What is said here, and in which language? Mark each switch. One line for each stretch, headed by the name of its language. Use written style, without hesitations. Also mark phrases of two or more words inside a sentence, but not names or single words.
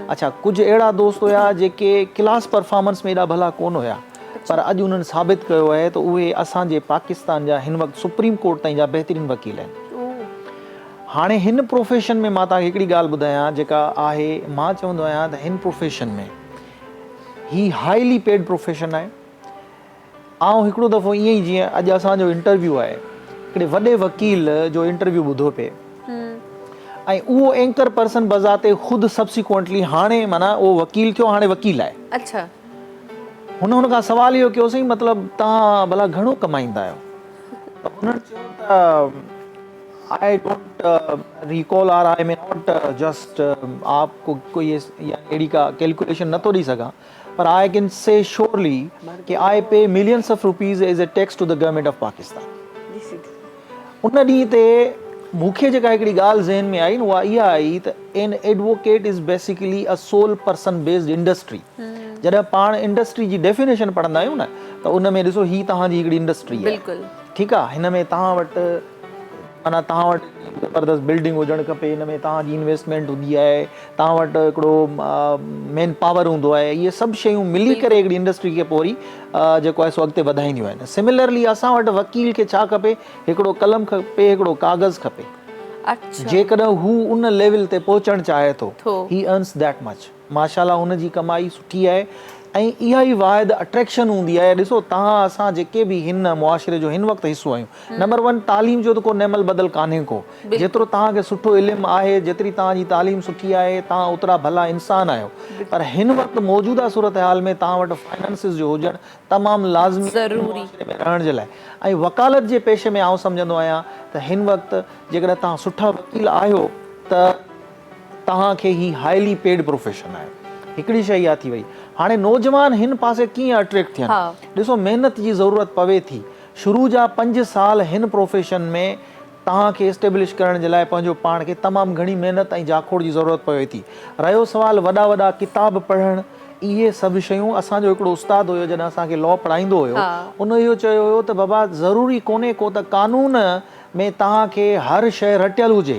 Sindhi: अच्छा, कुझु अहिड़ा दोस्त हुया जेके
English: class performance
Sindhi: में एॾा भला कोन हुया, पर अॼु उन्हनि साबित कयो आहे त उहे असांजे पाकिस्तान जा हिन वक़्तु सुप्रीम कोर्ट ताईं जा बहितरीनु वकील आहिनि। हाणे हिन प्रोफेशन में मां तव्हांखे हिकिड़ी ॻाल्हि ॿुधायां जेका आहे, मां चवंदो आहियां त हिन प्रोफेशन में ही
English: highly paid profession
Sindhi: आहे। ऐं हिकिड़ो दफ़ो ईअं ई जीअं अॼु असांजो इंटरव्यू आहे, हिकिड़े वॾे वकील जो इंटरव्यू ॿुधो पिए ऐं उहो
English: anchor person
Sindhi: बज़ाते ख़ुदि सब्सिक्वेंटली हाणे माना उहो वकील थियो, हाणे वकील आहे। अच्छा, हुन खां सवाल इहो कयोसीं मतिलबु तव्हां भला घणो कमाईंदा आहियो? त हुननि चयो त
English: I don't recall or I may not just
Sindhi: आपको कोई अहिड़ी का कैलकुलेशन नथो ॾेई सघां,
English: पर I can say surely कि I pay millions of rupees as a tax to the government of Pakistan.
Sindhi: उन ॾींहं ते मूंखे जेका हिकिड़ी ॻाल्हि ज़हन में आई न उहा इहा आई त
English: an advocate is basically a sole person based industry.
Sindhi: जॾहिं पाण इंडस्ट्री जी डेफिनेशन पढ़ंदा आहियूं न त उन में ॾिसो ही तव्हांजी हिकिड़ी इंडस्ट्री आहे। बिल्कुलु ठीकु आहे। हिन में तव्हां वटि माना तव्हां वटि ज़बरदस्त बिल्डिंग हुजणु खपे, हिन में तव्हांजी इन्वेस्टमेंट हूंदी आहे, तव्हां वटि हिकिड़ो
English: man power
Sindhi: हूंदो आहे। इहे सभु शयूं मिली करे हिकिड़ी इंडस्ट्री खे पोइ वरी जेको आहे सो अॻिते वधाईंदियूं आहिनि। सिमिलरली असां वटि वकील खे छा खपे? हिकिड़ो कलम खपे, हिकिड़ो कागज़ खपे। अच्छा, जेकॾहिं हू उन लेवल ते पहुचणु चाहे थो,
English: he earns that much.
Sindhi: माशाल्लाह हुनजी कमाई सुठी आहे ऐं इहा ई वाहिद अट्रैक्शन हूंदी आहे। ॾिसो तव्हां असां जेके बि हिन मुआशिरे जो हिन वक़्तु हिसो आहियूं, नंबर 1 तालीम जो त को नेमल बदल कान्हे को। जेतिरो तव्हांखे सुठो इल्मु आहे, जेतिरी तव्हांजी तालीम सुठी आहे, तव्हां ओतिरा भला इंसान आहियो। पर हिन वक़्तु मौजूदा सूरत हाल में तव्हां वटि फाइनेंसिस जो हुजणु तमामु लाज़मी ज़रूरी में रहण जे लाइ। ऐं वकालत जे पेशे में आउं सम्झंदो आहियां त हिन वक़्तु जेकॾहिं तव्हां सुठा वकील आहियो त तव्हांखे ही
English: highly paid profession
Sindhi: आहे। हिकिड़ी शइ इहा थी वई। हाणे नौजवान हिन पासे कीअं अट्रैक्ट थियनि? ॾिसो महिनत जी ज़रूरत पवे थी। शुरू जा 5 साल हिन प्रोफेशन में तव्हांखे एस्टेब्लिश करण जे लाइ पंहिंजो पाण खे तमामु घणी महिनत ऐं जाखोड़ जी ज़रूरत पवे थी। रहियो सवाल वॾा वॾा किताब पढ़णु, इहे सभु शयूं असांजो हिकिड़ो उस्तादु हुयो जॾहिं असांखे लॉ पढ़ाईंदो हुयो, उन इहो चयो हुयो त बाबा ज़रूरी कोन्हे को त कानून में तव्हांखे हर शइ रटियल हुजे।